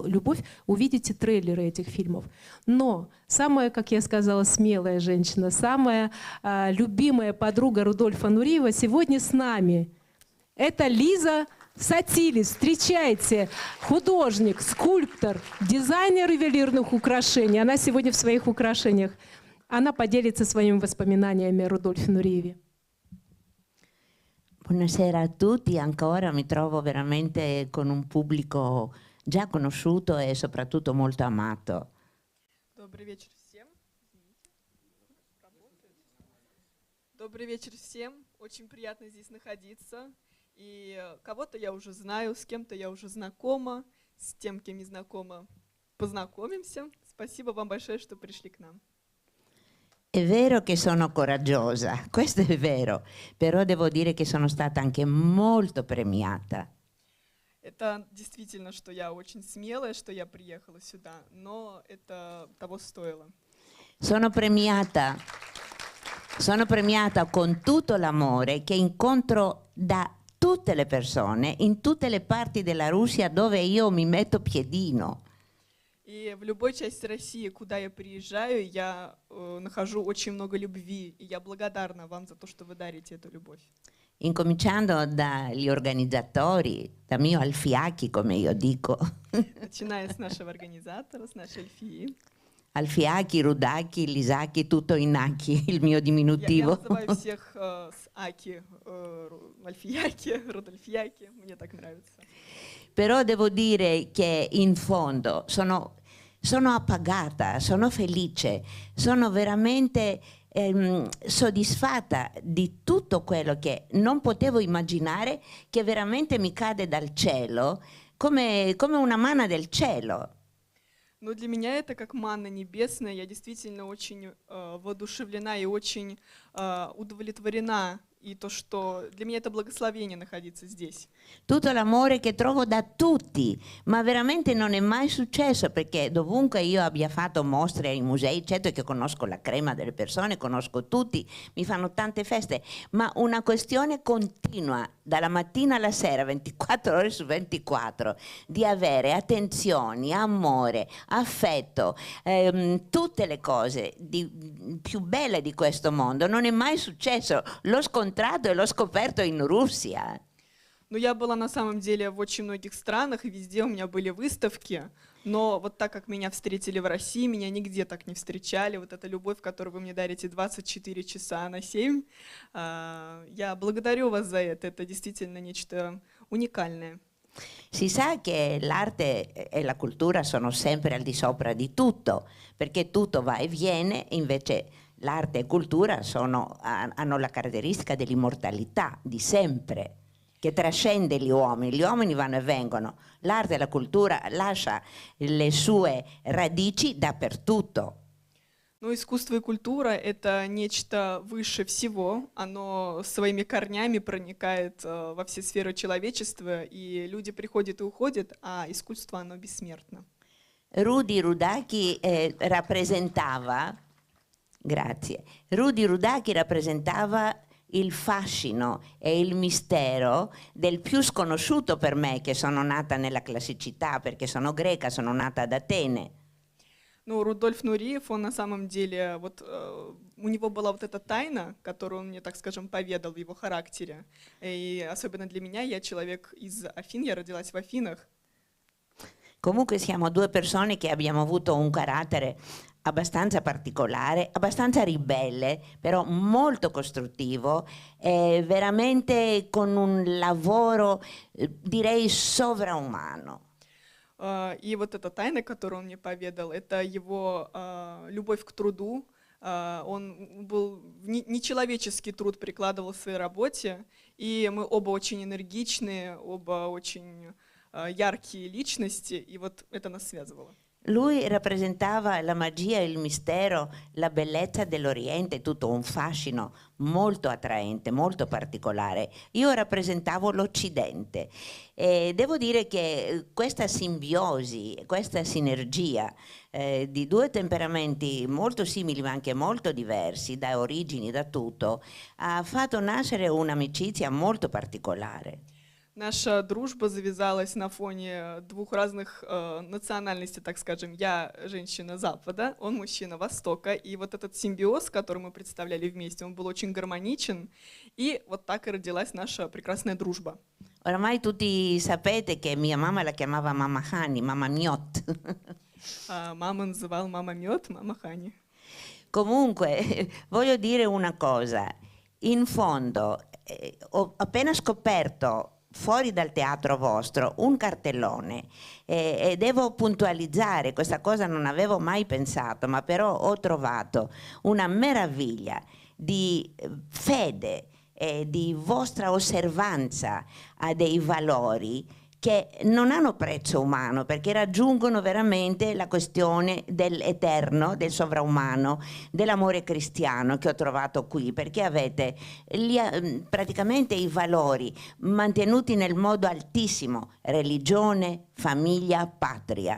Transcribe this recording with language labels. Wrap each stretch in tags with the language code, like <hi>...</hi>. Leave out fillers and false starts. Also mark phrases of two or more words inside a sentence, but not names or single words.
<ru>Любовь» увидите трейлеры этих фильмов. Но самая, как я сказала, смелая женщина, самая любимая подруга Рудольфа Нуриева сегодня с нами. Это Лиза Сатилис. Встречайте, художник, скульптор, дизайнер ювелирных украшений. Она сегодня в своих украшениях. Она поделится своими воспоминаниями о Рудольфе Нуриеве.</ru> <it>Buonasera a tutti, ancora mi trovo veramente con un pubblico già conosciuto e soprattutto molto amato.</it> <ru>Добрый вечер всем. Добрый вечер всем. Очень приятно здесь находиться. И кого-то я уже знаю, с кем-то я уже знакома, с тем, кем не знакома, познакомимся. Спасибо вам большое, что пришли к нам.</ru> <it>È vero che sono coraggiosa, questo è vero, però devo dire che sono stata anche molto premiata.</it> <ru>Это действительно, что я очень смелая, что я приехала сюда, но это того стоило.</ru> <it>Sono premiata con tutto l'amore che incontro da tutte le persone in tutte le parti della Russia dove io mi metto piedino.</it> <ru>И в любой части России, куда я приезжаю, я нахожу очень много любви, и я благодарна вам за то, что вы дарите эту любовь.</ru> <it>Incominciando dagli organizzatori, da mio Alfiachi, come io dico.</it> <ru>Начиная с нашего организатора, с нашей Альфии.</ru> <it>Alfiachi, Rudaki, Lisaki, tutto in Aki, il mio</it> <ru>Я</ru> <it>diminutivo.</it> <ru>называю всех с Аки, Альфияки, Рудольфияки, мне так нравится.</ru> <it>Però devo dire che in fondo sono appagata, sono felice, sono veramente soddisfatta di tutto quello che non potevo immaginare, che veramente mi cade dal cielo, come una manna del cielo.</it> <ru>Но для меня это как манна небесная. Я действительно очень воодушевлена и очень удовлетворена. И то, что для меня это благословение находиться здесь.</ru> <it>Tutto l'amore che trovo da tutti, ma veramente non è mai successo, perché dovunque io abbia fatto mostre ai musei, certo che conosco la crema delle persone, conosco tutti, mi fanno tante feste, ma una questione continua, dalla mattina alla sera, 24 ore su 24, di avere attenzioni, amore, affetto, tutte le cose più belle di questo mondo, non è mai successo, l'ho scontrato e l'ho scoperto in Russia.</it> <ru>Но я была на самом деле в очень многих странах, и везде у меня были выставки. Но вот так как меня встретили в России, меня нигде так не встречали. Вот эта любовь, которую вы мне дарите 24 часа на 7, я благодарю вас за это. Это действительно нечто уникальное.</ru> <it>Si sa che l'arte e la cultura sono sempre al di sopra di tutto, perché tutto va e viene, invece l'arte e cultura hanno la caratteristica dell'immortalità, di sempre, che trascende gli uomini vanno e vengono, l'arte e la cultura lascia le sue radici dappertutto.</it> <ru>Но искусство и культура — это нечто выше всего, оно своими корнями проникает во все сферы человечества, и люди приходят и уходят, а искусство, оно бессмертно.</ru> <it>Rudi Rudaki rappresentava il fascino e il mistero del più sconosciuto per me, che sono nata nella classicità, perché sono greca, sono nata ad Atene.</it> <ru>Ну, Рудольф Нуриев, он на самом деле, вот у него была вот эта тайна, которую он мне, так скажем, поведал в его характере. И особенно для меня, я человек из Афин, я родилась в Афинах.</ru> <it>Comunque siamo due persone che abbiamo avuto un carattere abbastanza particolare, abbastanza ribelle, però molto costruttivo e veramente con un lavoro, direi, sovraumano.</it> <ru>И вот эта тайна, которую он мне поведал, это его любовь к труду. Он был нечеловеческий труд прикладывал в своей работе, и мы оба очень энергичные, оба очень яркие личности, и вот это нас связывало.</ru> <it>Lui rappresentava la magia, il mistero, la bellezza dell'Oriente, tutto un fascino molto attraente, molto particolare. Io rappresentavo l'Occidente e devo dire che questa simbiosi, questa sinergia di due temperamenti molto simili ma anche molto diversi, da origini, da tutto, ha fatto nascere un'amicizia molto particolare.</it> <ru>Наша дружба завязалась на фоне двух разных национальностей, так скажем. Я женщина Запада, он мужчина Востока. И вот этот симбиоз, который мы представляли вместе, он был очень гармоничен. И вот так и родилась наша прекрасная дружба.</ru> <it>Oramai tutti sapete che mia mamma la chiamava Mamma Hani, Mamma Miot.</it> <ru>Мама называла мама мед, мама Хани.</ru> <it>Comunque, voglio dire una cosa. In fondo, ho appena scoperto fuori dal teatro vostro un cartellone e devo puntualizzare, questa cosa non avevo mai pensato, ma però ho trovato una meraviglia di fede e di vostra osservanza a dei valori che non hanno prezzo umano, perché raggiungono veramente la questione dell'eterno, del sovraumano, dell'amore cristiano che ho trovato qui, perché avete praticamente i valori mantenuti nel modo altissimo: religione, famiglia, patria.</it>